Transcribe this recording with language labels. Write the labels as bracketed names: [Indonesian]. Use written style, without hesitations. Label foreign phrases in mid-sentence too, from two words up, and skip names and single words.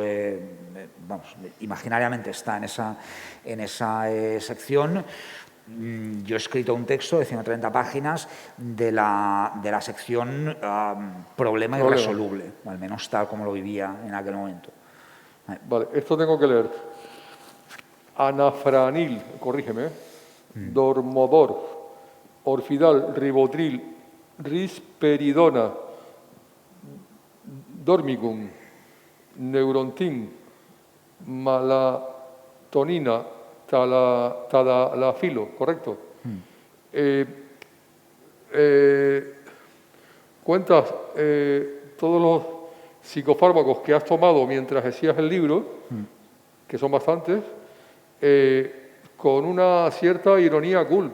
[Spanish] imaginariamente está en esa sección. Yo he escrito un texto de 130 páginas de la sección problema irresoluble, al menos tal como lo vivía en aquel momento. Vale, esto tengo que leer. Anafranil, corrígeme, Dormodor, Orfidal, Ribotril, Risperidona, Dormicum, Neurontin, Malatonina, Tadalafilo, ¿correcto? Cuentas todos los psicofármacos que has tomado mientras hacías el libro, que son bastantes, con una cierta ironía cool.